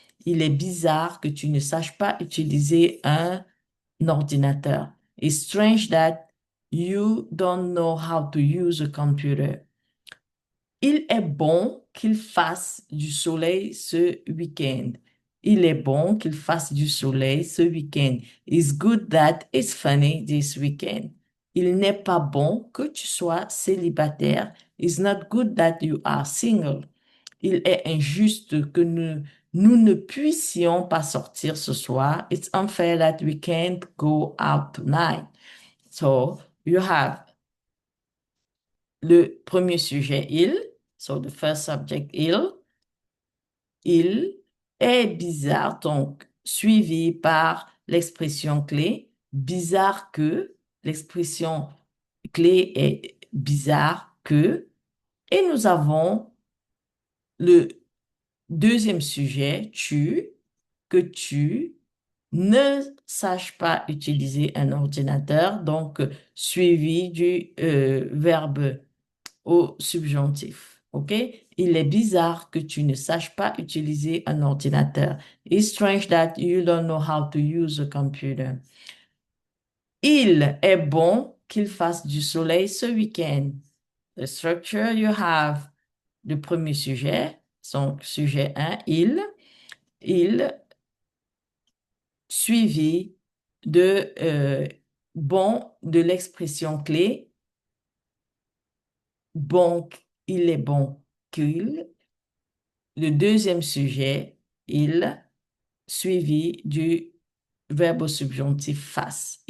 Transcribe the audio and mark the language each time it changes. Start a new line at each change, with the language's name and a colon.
French: Il est bizarre que tu ne saches pas utiliser un ordinateur.
English: It's strange that you don't know how to use a computer.
French: Il est bon qu'il fasse du soleil ce week-end. Il est bon qu'il fasse du soleil ce week-end.
English: It's good that it's funny this weekend.
French: Il n'est pas bon que tu sois célibataire.
English: It's not good that you are single.
French: Il est injuste que nous ne puissions pas sortir ce soir.
English: It's unfair that we can't go out tonight. So you have
French: le premier sujet, il.
English: So the first subject,
French: il est bizarre, donc suivi par l'expression clé, bizarre que, l'expression clé est bizarre que, et nous avons le Deuxième sujet, que tu ne saches pas utiliser un ordinateur, donc suivi du verbe au subjonctif. OK? Il est bizarre que tu ne saches pas utiliser un ordinateur.
English: It's strange that you don't know how to use a computer.
French: Il est bon qu'il fasse du soleil ce week-end.
English: The structure you have,
French: le premier sujet, donc sujet 1, il, suivi de de l'expression clé, bon, il est bon qu'il, le deuxième sujet, il, suivi du verbe au subjonctif fasse.